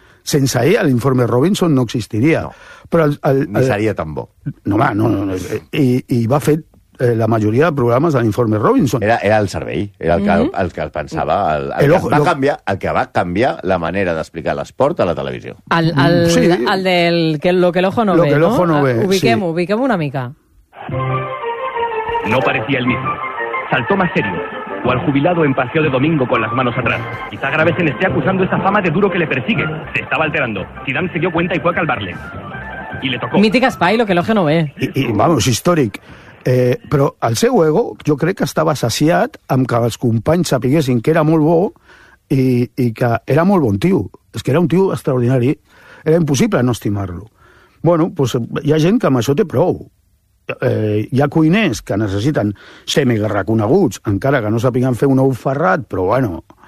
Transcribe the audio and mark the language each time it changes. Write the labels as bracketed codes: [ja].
[ca] Sense ell, l'informe Robinson no existiria. No. Però ni seria tan bo. No, va, no. I va fer la majoria de programes de l'informe Robinson. Era el cervell, era el que pensava. El que va canviar la manera d'explicar l'esport a la televisió. [es] El del que lo que el ojo no ve, no? Lo que el ojo no ve, [ca] sí. Ubiquem-ho una mica. [es] No parecía el mismo. Saltó más serio. O al jubilado en paseo de domingo con las manos atrás. Quizá Gravesen esté acusando esa fama de duro que le persigue. Se estaba alterando. Zidane se dio cuenta y fue a calmarle. Y le tocó. Mítica Spy, lo que el ojo no ve. [ca] I vamos, històric. Però el seu ego, jo crec que estava saciat amb que els companys sapiguessin que era molt bo i que era molt bon tio. És que era un tio extraordinari. Era impossible no estimar-lo. Bueno, pues, hi ha gent que amb això té prou. Hi ha cuiners que necessiten ser mega reconeguts, encara que no sàpiguen fer un ou ferrat, però bueno.